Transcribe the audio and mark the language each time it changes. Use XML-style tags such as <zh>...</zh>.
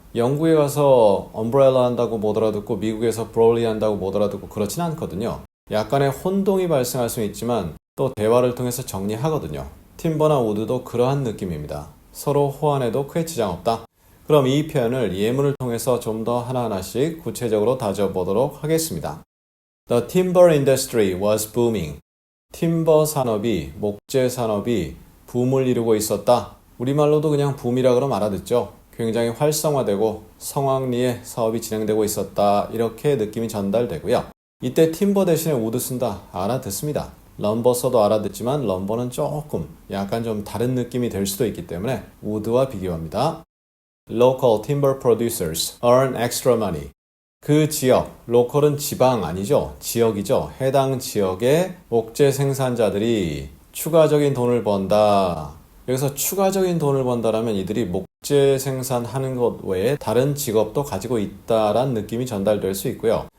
<ko>영국에 가서 umbrella 한다고 못 알아듣고 미국에서 brolly 한다고 못 알아듣고 그렇진 않거든요. 약간의 혼동이 발생할 수는 있지만 또 대화를 통해서 정리하거든요. 팀버나 우드도 그러한 느낌입니다. 서로 호환해도 크게 지장 없다. 그럼 이 표현을 예문을 통해서 좀 더 하나하나씩 구체적으로 다져보도록 하겠습니다.</ko> <en>The timber industry was booming.</en> <ko>팀버 산업이, 목재 산업이 붐을 이루고 있었다. 우리말로도 그냥 붐이라 그러면 알아듣죠. 굉장히 활성화되고 성황리에 사업이 진행되고 있었다. 이렇게 느낌이 전달되고요. 이때 팀버 대신에 우드 쓴다. 알아듣습니다. 럼버 써도 알아듣지만 럼버는 조금 약간 좀 다른 느낌이 될 수도 있기 때문에 우드와 비교합니다.</ko> <en>Local timber producers earn extra money.</en> <ko>그 지역, 로컬은 지방 아니죠. 지역이죠. 해당 지역의 목재 생산자들이 추가적인 돈을 번다. 여기서 추가적인 돈을 번다라면 이들이 목재 생산하는 것 외에 다른 직업도 가지고 있다라는 느낌이 전달될 수 있고요.</ko>